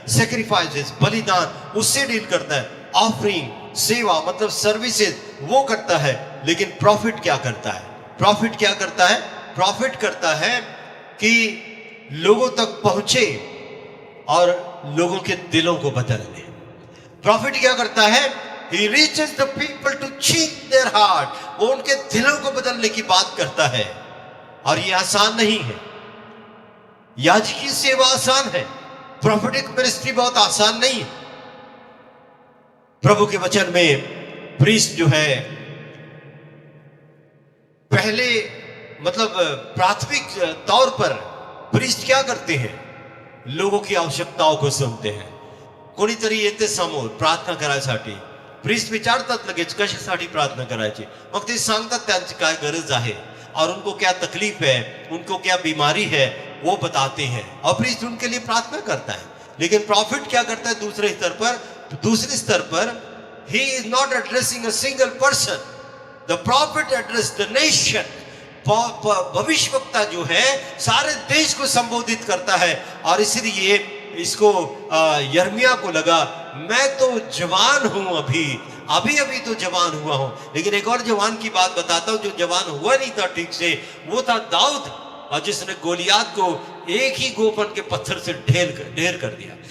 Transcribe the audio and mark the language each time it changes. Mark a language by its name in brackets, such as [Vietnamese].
[Hindi] Sacrifices, बलिदान, उससे deal करता है। ऑफरिंग, सेवा मतलब सर्विसेज, वो करता है। लेकिन प्रॉफिट क्या करता है? प्रॉफिट क्या करता है? प्रॉफिट करता है कि लोगों तक पहुंचे और लोगों के दिलों को बदल ले। प्रॉफिट क्या करता है? [English] He reaches the people to change their heart. [Hindi] वो उनके दिलों को बदलने की बात करता है, और ये आसान नहीं है। याजकी सेवा आसान है, प्रॉफिटिक मिनिस्ट्री बहुत आसान नहीं है। प्रभु के वचन में प्रीस्ट जो है पहले मतलब प्राथमिक तौर पर प्रीस्ट क्या करते हैं? लोगों की आवश्यकताओं को सुनते हैं. [Marathi] कोणीतरी येते समोर प्रार्थना करायसाठी, प्रीस्ट विचारतात लगेच कशासाठी प्रार्थना करायची. मग ते सांगतात त्यांची काय गरज आहे [Hindi] और उनको क्या तकलीफ है, उनको क्या बीमारी है, वो बताते हैं और प्रीस्ट उनके लिए प्रार्थना करता है. लेकिन प्रॉफिट क्या करता है दूसरे स्तर पर [English] he is not addressing a single person. The prophet addressed the nation. [Hindi] भविष्यवक्ता जो है सारे देश को संबोधित करता है और इसलिए इसको यर्मिया को लगा मैं तो जवान हूं, अभी तो जवान हुआ हूं. लेकिन एक और जवान की बात बताता हूं जो जवान हुआ नहीं था ठीक से, वो था दाऊद, और जिसने गोलियात को एक ही गोपन के पत्थर से ढेर कर दिया.